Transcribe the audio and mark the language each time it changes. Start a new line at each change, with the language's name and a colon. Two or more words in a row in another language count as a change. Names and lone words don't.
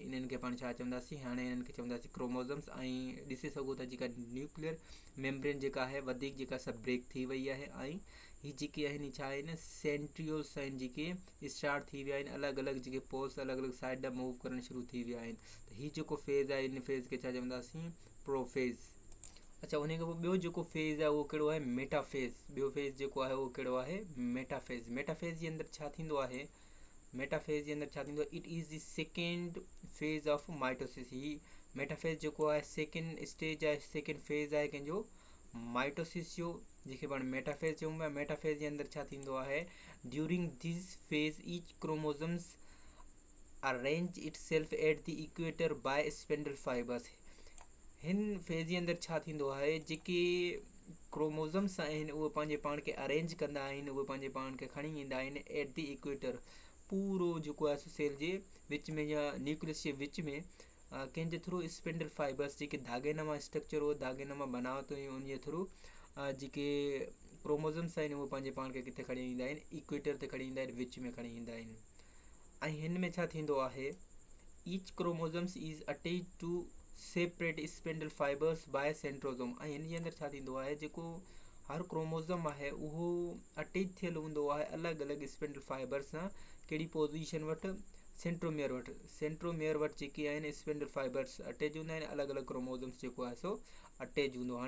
Sindhi: इन्हनि खे पाण छा चवंदासीं? हाणे इन्हनि खे चवंदासीं क्रोमोसोम्स। ऐं ॾिसी सघो था जेका
English: nuclear membrane
Sindhi: जेका आहे वधीक जेका सभु ब्रेक थी वई आहे, ऐं ही जेके आहिनि छा आहिनि सेंट्रियोल्स आहिनि जेके स्टार्ट थी विया आहिनि, अलॻि अलॻि जेके पोल्स अलॻि अलॻि साइड ॾांहुं मूव करणु शुरू थी विया आहिनि। त हीउ जेको फेज़ आहे इन फेज़ खे छा चवंदासीं, प्रोफेज़। अच्छा, उन खां पोइ ॿियो जेको फेज़ आहे उहो कहिड़ो आहे, मेटाफेज़। ॿियो फेज़ जेको आहे उहो कहिड़ो आहे, मेटाफेज़। मेटाफेज़ जे अंदरि छा थींदो आहे, मेटाफेज़ जे अंदरि छा थींदो आहे,
English: It is the second phase of mitosis.
Sindhi: ही मेटाफेज़ जेको आहे
English: second stage
Sindhi: आहे,
English: second phase
Sindhi: आहे कंहिंजो, माइटोसिस जो, जंहिंखे पाण मेटाफेज़ चऊं पिया। मेटाफेज़ जे अंदरि छा थींदो आहे,
English: During this phase each chromosomes arrange itself at the equator by spindle fibers.
Sindhi: हिन फेज़ जे अंदरि छा थींदो आहे, जेके क्रोमोसोम्स आहिनि उहे पंहिंजे पाण खे अरेंज कंदा आहिनि, उहे पंहिंजे पाण खे खणी ईंदा आहिनि
English: at the equator,
Sindhi: पूरो जेको आहे सेल जे विच में या न्यूक्लियस जे विच में, कंहिंजे
English: through spindle fibers,
Sindhi: जेके धागेनुमा स्ट्रक्चर हो, धागेनुमा बनावट हुई, उन जे थ्रू जेके क्रोमोसोम्स आहिनि उहे पंहिंजे पाण खे किथे खणी ईंदा आहिनि, इक्वेटर ते खणी ईंदा आहिनि, विच में खणी ईंदा आहिनि। ऐं हिन में छा थींदो आहे,
English: Each chromosomes is attach to separate spindle fibers by centrosome.
Sindhi: ऐं हिन जे अंदरि छा थींदो आहे, जेको हर क्रोमोसोम आहे उहो अटैच थियल हूंदो आहे अलॻि अलॻि
English: spindle fiber
Sindhi: सां। कहिड़ी पोज़ीशन वटि, सेंट्रोमियर वटि। सेंट्रोमियर वटि जेके आहिनि
English: spindle fibers
Sindhi: अटैच हूंदा आहिनि, अलॻि अलॻि क्रोमोसोम्स जेको आहे सो अटैच हूंदो आहे।